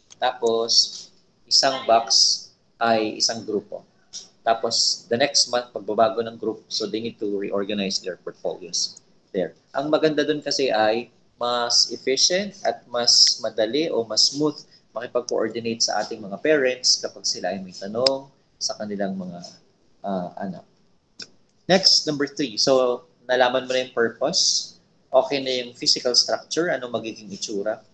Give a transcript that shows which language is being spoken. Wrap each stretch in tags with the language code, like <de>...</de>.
<tl>Tapos, isang box ay isang grupo.</tl> <en>Tapos, the next month,</en> <tl>pagbabago ng</tl> <en>group, so they need to reorganize their portfolios there.</en> <tl>Ang maganda doon kasi ay mas efficient at mas madali o mas smooth makipag-coordinate sa ating mga parents kapag sila ay may tanong sa kanilang mga anak.</tl> <en>Next, number 3.</en> <tl>So, nalaman mo na yung purpose. Okay na yung physical structure, ano magiging itsura.</tl>